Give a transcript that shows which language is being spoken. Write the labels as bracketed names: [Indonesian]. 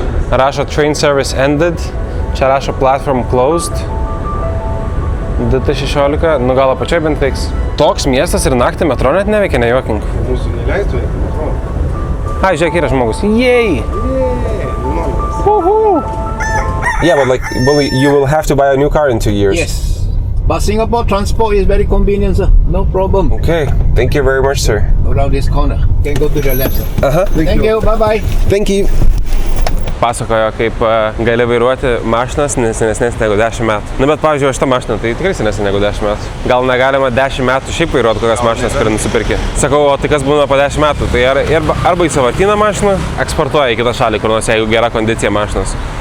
[Lithuanian] Rašo [English] train service ended. [Lithuanian] Čia rašo [English] platform closed. [Lithuanian] 2016. Nu gal apačioj bent veiks. Toks miestas ir naktį metro net neveikia, nejuokink. Mūsų neleistų, metro. Žiūrėk, yra žmogus. Yay! Woohoo! [English] Yeah, but you will have to buy a new car in 2 years. Yes. But Singapore transport is very convenient, sir. No problem. Okay, thank you very much, sir. Around this corner. Can go to the left, sir. Thank you. Bye-bye. Thank you. [Lithuanian] Pasakojo, kaip gali vairuoti mašinas senesnės negu 10 metų. Na, bet, pavyzdžiui, šitą mašiną tai tikrai senesnė negu 10 metų. Gal negalima 10 metų šiaip vairuoti kokias mašinas, kurią nusipirki. Sakau, o tai kas būna po 10 metų? Tai arba į sąvartyną mašiną eksportuoja į kitą šalį, kur nors, jeigu gera kondicija mašinos.